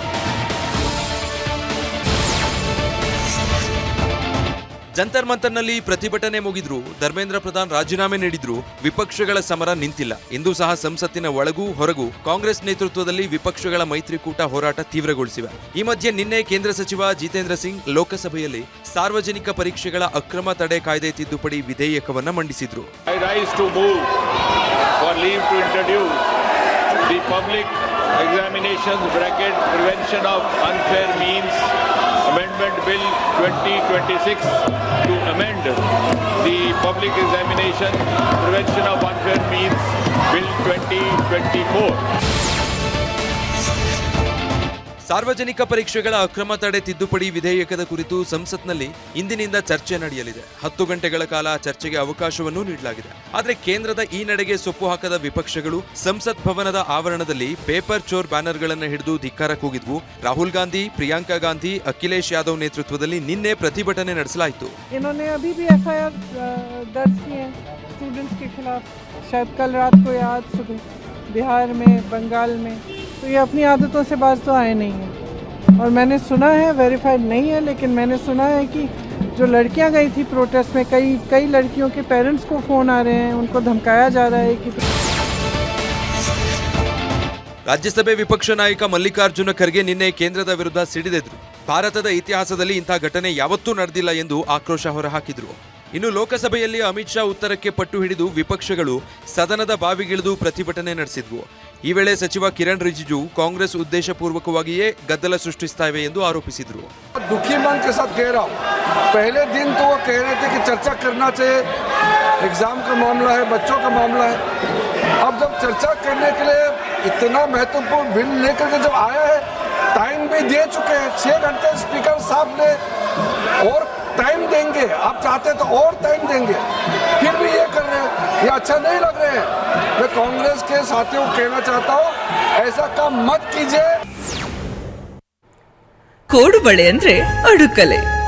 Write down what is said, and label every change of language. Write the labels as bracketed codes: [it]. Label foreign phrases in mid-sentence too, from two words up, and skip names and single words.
[kn] ಜಂತರ್ ಮಂತರ್ನಲ್ಲಿ ಪ್ರತಿಭಟನೆ ಮುಗಿದ್ರು, ಧರ್ಮೇಂದ್ರ ಪ್ರಧಾನ್ ರಾಜೀನಾಮೆ ನೀಡಿದ್ರು, ವಿಪಕ್ಷಗಳ ಸಮರ ನಿಂತಿಲ್ಲ. ಇಂದು ಸಹ ಸಂಸತ್ತಿನ ಒಳಗೂ ಹೊರಗೂ ಕಾಂಗ್ರೆಸ್ ನೇತೃತ್ವದಲ್ಲಿ ವಿಪಕ್ಷಗಳ ಮೈತ್ರಿಕೂಟ ಹೋರಾಟ ತೀವ್ರಗೊಳಿಸಿವೆ. ಈ ಮಧ್ಯೆ ನಿನ್ನೆ ಕೇಂದ್ರ ಸಚಿವ ಜಿತೇಂದ್ರ ಸಿಂಗ್ ಲೋಕಸಭೆಯಲ್ಲಿ ಸಾರ್ವಜನಿಕ ಪರೀಕ್ಷೆಗಳ ಅಕ್ರಮ ತಡೆ ಕಾಯ್ದೆ ತಿದ್ದುಪಡಿ ವಿಧೇಯಕವನ್ನ ಮಂಡಿಸಿದ್ರು. [en] Amendment Bill 2026 to amend the Public Examination Prevention of Unfair Means Bill 2024. [kn] ಸಾರ್ವಜನಿಕ ಪರೀಕ್ಷೆಗಳ ಅಕ್ರಮ ತಡೆ ತಿದ್ದುಪಡಿ ವಿಧೇಯಕದ ಕುರಿತು ಸಂಸತ್ನಲ್ಲಿ ಇಂದಿನಿಂದ ಚರ್ಚೆ ನಡೆಯಲಿದೆ. 10 ಗಂಟೆಗಳ ಕಾಲ ಚರ್ಚೆಗೆ ಅವಕಾಶವನ್ನು ನೀಡಲಾಗಿದೆ. ಆದರೆ ಕೇಂದ್ರದ ಈ ನಡೆಗೆ ಸೊಪ್ಪು ಹಾಕದ ವಿಪಕ್ಷಗಳು ಸಂಸತ್ ಭವನದ ಆವರಣದಲ್ಲಿ ಪೇಪರ್ ಚೋರ್ ಬ್ಯಾನರ್ಗಳನ್ನು ಹಿಡಿದು ಧಿಕ್ಕಾರ ಕೂಗಿದ್ವು. ರಾಹುಲ್ ಗಾಂಧಿ, ಪ್ರಿಯಾಂಕಾ ಗಾಂಧಿ, ಅಖಿಲೇಶ್ ಯಾದವ್ ನೇತೃತ್ವದಲ್ಲಿ ನಿನ್ನೆ ಪ್ರತಿಭಟನೆ ನಡೆಸಲಾಯಿತು. [hi] बिहार में, बंगाल में, तो ये अपनी आदतों से बाज तो आए नहीं हैं. और मैंने सुना है, वेरीफाइड नहीं है, लेकिन मैंने सुना है कि जो लड़कियां गई थी प्रोटेस्ट में, कई लड़कियों के पेरेंट्स को फ़ोन आ रहे हैं, उनको धमकाया जा रहा है कि [kn] ರಾಜ್ಯಸಭೆ ವಿಪಕ್ಷ ನಾಯಕ ಮಲ್ಲಿಕಾರ್ಜುನ ಖರ್ಗೆ ನಿನ್ನೆ ಕೇಂದ್ರದ ವಿರುದ್ಧ ಸಿಡಿದೆದ್ರು. ಭಾರತದ ಇತಿಹಾಸದಲ್ಲಿ ಇಂಥ ಘಟನೆ ಯಾವತ್ತೂ ನಡೆದಿಲ್ಲ ಎಂದು ಆಕ್ರೋಶ ಹೊರಹಾಕಿದ್ರು. ಇನ್ನು ಲೋಕಸಭೆಯಲ್ಲಿ ಅಮಿತ್ ಶಾ ಉತ್ತರಕ್ಕೆ ಪಟ್ಟು ಹಿಡಿದು ವಿಪಕ್ಷಗಳು ಸದನದ ಬಾವಿಗಿಳಿದು ಪ್ರತಿಭಟನೆ ನಡೆಸಿದ್ವು. ಈ ವೇಳೆ ಸಚಿವ ಕಿರಣ್ ರಿಜಿಜು ಕಾಂಗ್ರೆಸ್ ಉದ್ದೇಶಪೂರ್ವಕವಾಗಿಯೇ ಗದ್ದಲ ಸೃಷ್ಟಿಸ್ತಾ ಇವೆ ಎಂದು ಆರೋಪಿಸಿದ್ರು. [hi] दुखी मन के साथ कह रहा हूँ, पहले दिन तो वो कह रहे थे कि चर्चा करना चाहिए, एग्जाम का मामला है, बच्चों का मामला है. अब जब चर्चा करने के लिए इतना महत्वपूर्ण बिल लेकर के जब आया है, टाइम भी दे चुके हैं, 6 घंटे स्पीकर साहब ने, और टाइम देंगे, आप चाहते तो और टाइम देंगे, फिर भी ये कर रहे हैं, ये अच्छा नहीं लग रहे हैं। मैं कांग्रेस के साथियों को कहना चाहता हूँ, ऐसा काम मत कीजिए। [kn] ಕೋಡುಬಳೆ ಅಂದ್ರೆ ಅಡುಕಲೆ.